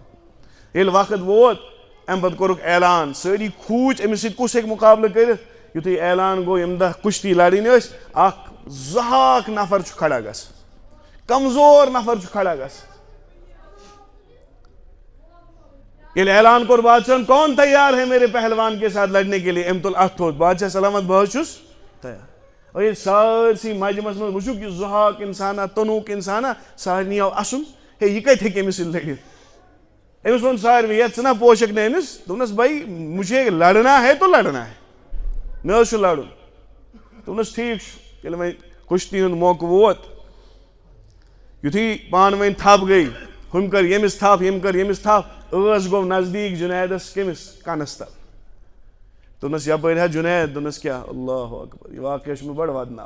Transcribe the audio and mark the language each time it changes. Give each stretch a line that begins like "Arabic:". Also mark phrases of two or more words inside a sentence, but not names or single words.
Kashmiri: ییٚلہِ وقت ووت امہِ پتہٕ کوٚرُکھ اعلان سٲری کھوٗژ أمِس سۭتۍ کُس ہیٚکہِ مُقابلہٕ کٔرِتھ. یُتھُے اعلان گوٚو ییٚمہِ دۄہ کُشتی لڑٕنۍ ٲسۍ اکھ زٕہاک نفر چھُ کھڑا گژھان کمزور نفر چھُ کھڑا گژھان. ییٚلہِ اعلان کوٚر بادشاہن
Urdu: کون تیار ہے میرے پہلوان کے ساتھ لڑنے کے لیے
Kashmiri: أمۍ تُل اَتھٕ تھوٚد بادشاہ سلامت بہٕ حظ چھُس تیار. اور ییٚلہِ سٲرسٕے مجمس منٛز وٕچھُکھ یہِ زُہاک انسانا توٚنوُک انسانا سارنٕے آو اَسُن ہے یہِ کتہِ ہیٚکہِ أمِس سۭتۍ لٔڑِتھ. أمِس ووٚن ساروٕے ہے ژٕ نا پوشک نہٕ أمِس دوٚپنس
Urdu: بھائی مجھے لڑنا ہے
Kashmiri: تو لڑنا ہے مےٚ حظ چھُ لڑُن. دوٚپنس ٹھیٖک چھُ ییٚلہِ وۄنۍ کُشتی ہُنٛد موقعہٕ ووت یُتھُے پانہٕ ؤنۍ تھپھ گٔے ہُم کٔر ییٚمِس تھپھ ییٚمۍ کٔر ییٚمِس تھپھ ٲس گوٚو نزدیٖک جُنیدس کٔمِس کنس تل. دوٚپنس یپٲرۍ ہا جُنید دوٚپنس کیٛاہ
Arabic: اللہ اکبر
Kashmiri: یہِ واقعہ چھُ مےٚ بڑٕ ودناوان.